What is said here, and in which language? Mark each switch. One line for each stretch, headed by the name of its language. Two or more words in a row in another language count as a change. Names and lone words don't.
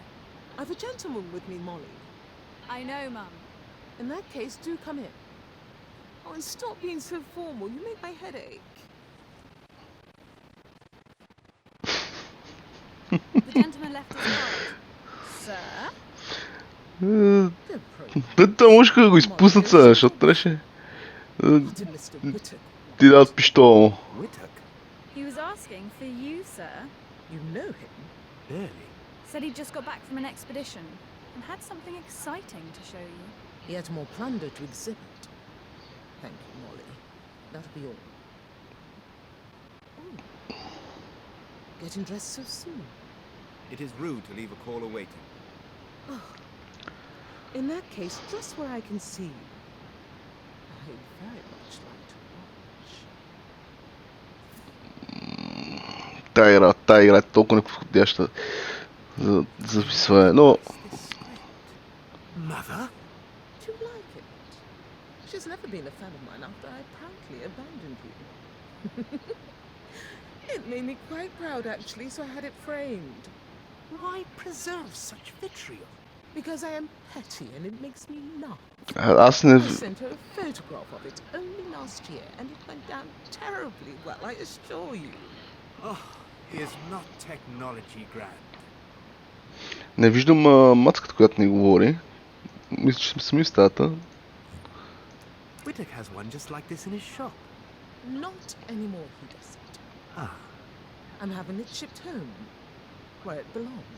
English: I've a gentleman with me, Molly. I know, Mum. In that case, do come in. Oh, and stop being so formal. You make my head ache. The gentleman left his card. Sir?
Bulgarian: Те можеха да го изпуснат сега, защото трябваше
English: What did Mr. Whittaker want?
Bulgarian: ти дадат пищола му.
English: Whittaker? He was asking for you, sir. You know him? Barely. Said he'd just got back from an expedition and had something exciting to show you. He had more plunder to exhibit. Thank you, Molly. That'll be all. Oh. Getting dressed so soon. It is rude to leave a caller waiting. Oh. In that case, just where I can see you. I'd very much like to watch.
Bulgarian: Тая игра е толкова неподходяща за записване, но...
English: Mother? Do you like it? She's never been a fan of mine after I proudly abandoned you. It made me quite proud, actually, so I had it framed. Why preserve such vitriol? Because I am petty and it makes me laugh.
Bulgarian: Аз не...
English: I sent her a photograph of it only last year, and it went down terribly well, I assure you. Oh, he is not technology grand.
Bulgarian: Не виждам мацката, която ни говори. Мисля, че сме в стаята.
English: Whittaker has one just like this in his shop. Not anymore, he doesn't. Ah, I'm having it shipped home, where it belongs.